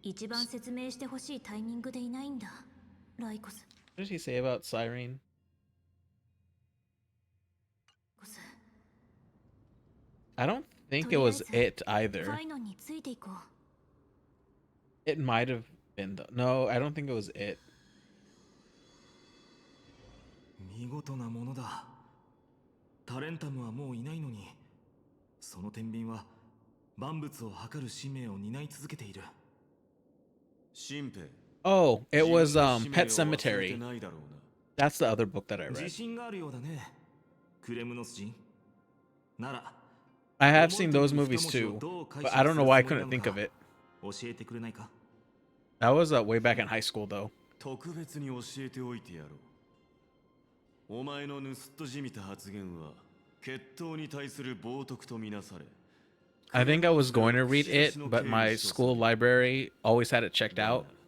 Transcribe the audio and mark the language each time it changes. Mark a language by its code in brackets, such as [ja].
[ja] 一番説明してほしいタイミングでいないんだ、ライコス。 [en] What did he say about Cyrene? I don't think it was it either. [ja] ファイノンについていこう。 [en] It might have been though. No, I don't think it was it. [ja] 見事なものだ。タレンタムはもういないのに、その天秤は万物を測る使命を担い続けている。 [en] Oh, it was Pet Cemetery. That's the other book that I read. [ja] 自信があるようだね。クレムノス人。なら [en] I have seen those movies too, but I don't know why I couldn't think of it. [ja] 教えてくれないか? [en] That was way back in high school though. [ja] 特別に教えておいてやろう。お前の盗っ人じみた発言は決闘に対する冒涜とみなされ。 [en] I think I was going to read it, but my school library always had it checked out.